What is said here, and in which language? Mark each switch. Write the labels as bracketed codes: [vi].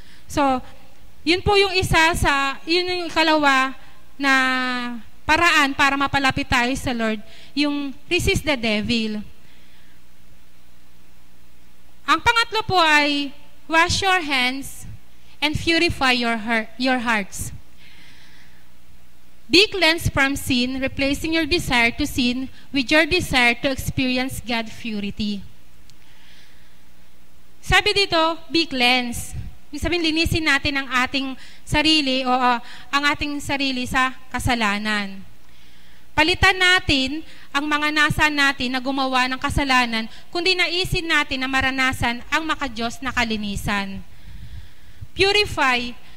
[tl] So, yun po yung yun yung ikalawa na paraan para mapalapit tayo sa Lord, yung [en] resist the devil. [tl] Ang pangatlo po ay [en] wash your hands and purify your hearts. Be cleansed from sin, replacing your desire to sin with your desire to experience God's purity. [tl] Sabi dito, [en] be cleansed. [tl] Ibig sabihin, linisin natin ang ating sarili ang ating sarili sa kasalanan. Palitan natin ang mga nasa natin na gumawa ng kasalanan, kundi naisin natin na maranasan ang makadiyos na kalinisan. Purify.